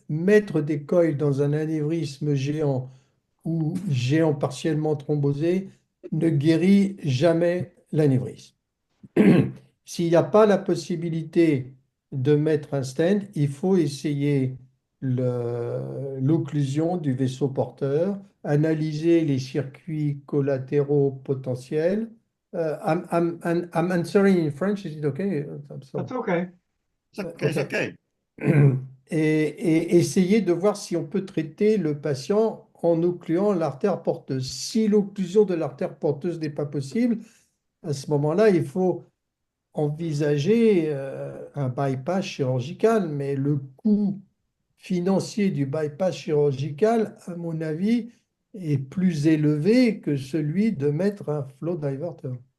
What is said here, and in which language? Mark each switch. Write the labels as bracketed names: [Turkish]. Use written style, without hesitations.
[French] Mettre des coils dans un anévrisme géant ou géant partiellement thrombosé ne guérit jamais l'anévrisme. S'il n'y a pas la possibilité de mettre un stent, il faut essayer l'occlusion du vaisseau porteur, analyser les circuits collatéraux potentiels. [English] I'm answering in French, is it okay? I'm sorry. That's okay. It's okay. [French] Et essayer de voir si on peut traiter le patient en occluant l'artère porteuse. Si l'occlusion de l'artère porteuse n'est pas possible, à ce moment-là, il faut envisager un bypass chirurgical, mais le coût financier du bypass chirurgical, à mon avis, est plus élevé que celui de mettre un flow diverter.